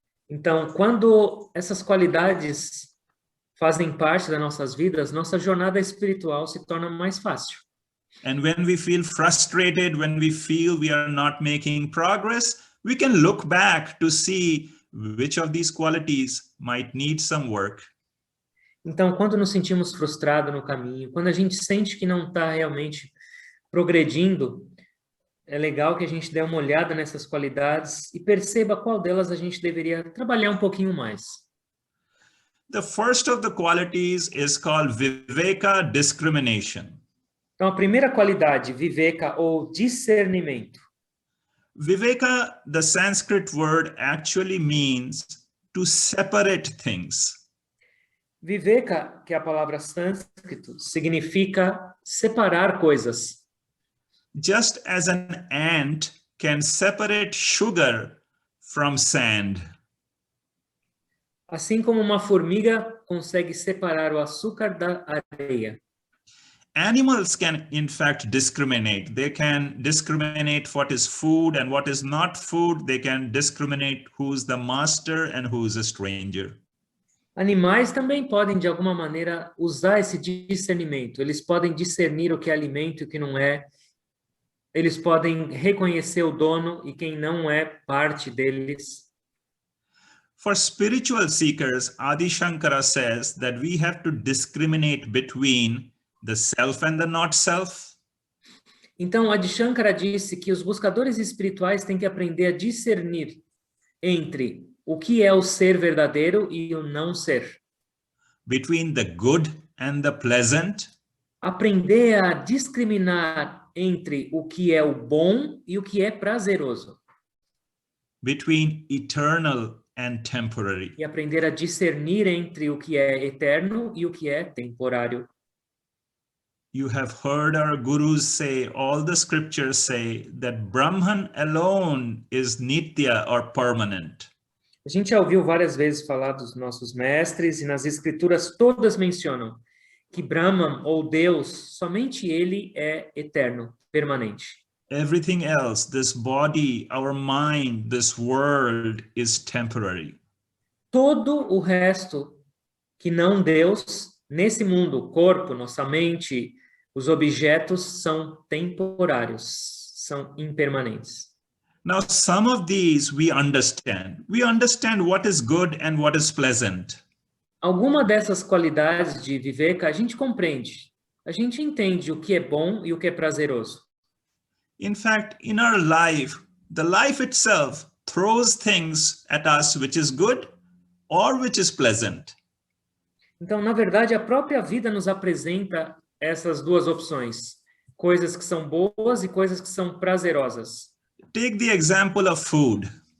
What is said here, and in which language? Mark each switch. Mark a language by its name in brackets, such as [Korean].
[Portuguese] Então, quando essas qualidades fazem parte das nossas vidas, nossa jornada espiritual se torna mais fácil. [English] And when we feel frustrated, when we feel we are not making progress, we can look back to see which of these qualities might need some work. [Portuguese] Então, quando nos sentimos frustrados no caminho, quando a gente sente que não está realmente progredindo, é legal que a gente dê uma olhada nessas qualidades e perceba qual delas a gente deveria trabalhar um pouquinho mais. [English] The first of the qualities is called Viveka, discrimination. [Portuguese] Então, a primeira qualidade, viveka ou discernimento. [English] Viveka, the Sanskrit word actually means to separate things. [Portuguese] Viveka, que é a palavra sânscrito, significa separar coisas. [English] Just as an ant can separate sugar from sand. [Portuguese] Assim como uma formiga consegue separar o açúcar da areia. [English] Animals can, in fact, discriminate. They can discriminate what is food and what is not food. They can discriminate who's the master and who's a stranger. [Portuguese] Animais também podem, de alguma maneira, usar esse discernimento. Eles podem discernir o que é alimento e o que não é. Eles podem reconhecer o dono e quem não é parte deles. [English] For spiritual seekers, Adi Shankara says that we have to discriminate between the self and the not self. [Portuguese] Então, Adi Shankara disse que os buscadores espirituais têm que aprender a discernir entre o que é o ser verdadeiro e o não ser. [English] Between the good and the pleasant. [Portuguese] Aprender a discriminar entre o que é o bom e o que é prazeroso. [English] Between eternal and temporary. [Portuguese] E aprender a discernir entre o que é eterno e o que é temporário. [English] You have heard our gurus say, all the scriptures say that Brahman alone is nitya or permanent. [Portuguese] A gente já ouviu várias vezes falar dos nossos mestres e nas escrituras todas mencionam que Brahman ou Deus, somente ele é eterno, permanente. [English] Everything else, this body, our mind, this world is temporary. [Portuguese] Todo o resto que não Deus, nesse mundo, o corpo, nossa mente, os objetos são temporários, são impermanentes. [English] Now, some of these we understand. We understand what is good and what is pleasant. [Portuguese] Alguma dessas qualidades de viveka a gente compreende. A gente entende o que é bom e o que é prazeroso. [English] In fact, in our life, the life itself throws things at us which is good or which is pleasant. [Portuguese] Então, na verdade, a própria vida nos apresenta essas duas opções. Coisas que são boas e coisas que são prazerosas. [English] Take the example of food.